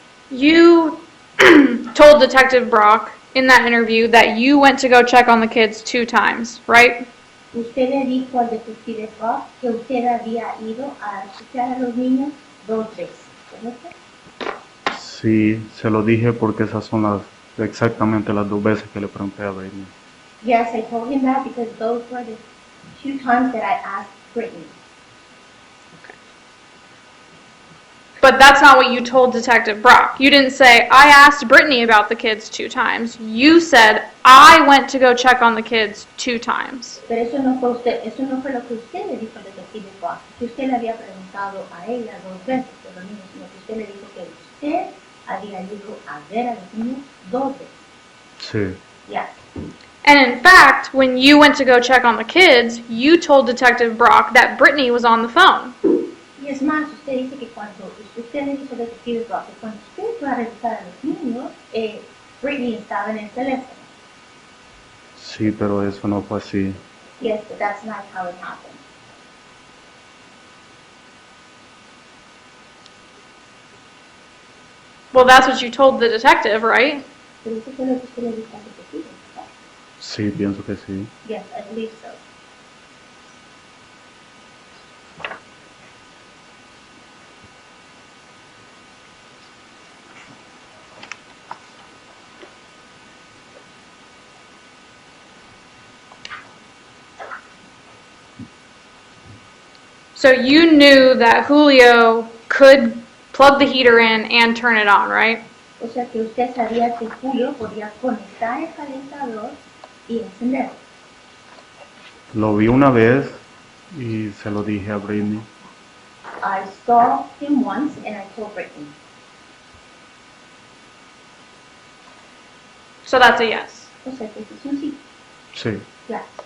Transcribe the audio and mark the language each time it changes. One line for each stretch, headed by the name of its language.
English: You told Detective Brock in that interview that you went to go check on the kids 2 times, right?
Spanish: Usted le dijo al detective Rock que usted había ido a escuchar a los niños 2 veces, ¿correcto? Sí, se lo dije porque esas son exactamente las 2 veces que le pregunté a Britney.
English: Yes, I told him that because those were the 2 times that I asked Brittany. But that's not what you told Detective Brock. You didn't say, I asked Brittany about the kids 2 times. You said, I went to go check on the kids 2 times.
Spanish: Pero eso no fue lo que usted le dijo al detective Rock, que usted le había preguntado a ella 2 veces por los niños, sino que usted le dijo que usted había ido a ver a los niños 2 veces. Sí.
English: Yes. And in fact, when you went to go check on the kids, you told Detective Brock that Brittany was on the phone.
Spanish: Y es más, usted dice que cuando usted le dijo al detective Rock que cuando usted fue a revisar a los niños, Britney estaba en el teléfono. Sí, pero eso no fue así.
English: Yes, but that's not how it happened. Well, that's what you told the detective, right?
Spanish: Pero eso fue lo que usted le dijo al detective, ¿verdad? Sí, pienso que sí.
English: Yes, I believe so. So you knew that Julio could plug the heater in and turn it on, right?
Spanish: O sea que usted sabía que Julio podía conectar el calentador y encenderlo. Lo vi una vez y se lo dije a Britney.
English: I saw him once and I told Brittany. So that's a yes.
Spanish: O sea que es un sí. Sí.
English: Yes.